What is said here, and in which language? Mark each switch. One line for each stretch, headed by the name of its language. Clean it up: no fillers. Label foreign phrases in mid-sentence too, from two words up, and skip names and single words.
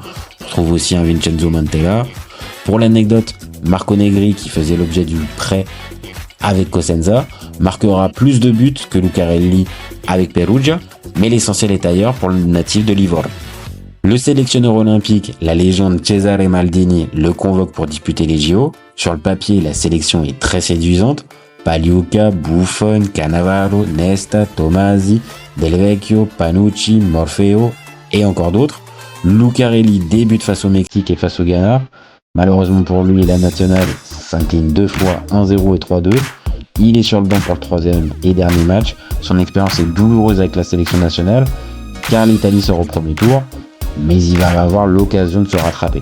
French: On retrouve aussi un Vincenzo Montella. Pour l'anecdote, Marco Negri, qui faisait l'objet du prêt avec Cosenza, marquera plus de buts que Lucarelli avec Perugia, mais l'essentiel est ailleurs pour le natif de Livorno. Le sélectionneur olympique, la légende Cesare Maldini, le convoque pour disputer les JO. Sur le papier, la sélection est très séduisante. Pagliuca, Buffon, Cannavaro, Nesta, Tomasi, Del Vecchio, Panucci, Morfeo et encore d'autres. Lucarelli débute face au Mexique et face au Ghana. Malheureusement pour lui, la nationale s'incline 2 fois 1-0 et 3-2. Il est sur le banc pour le 3e et dernier match. Son expérience est douloureuse avec la sélection nationale car l'Italie sort au premier tour, mais il va avoir l'occasion de se rattraper.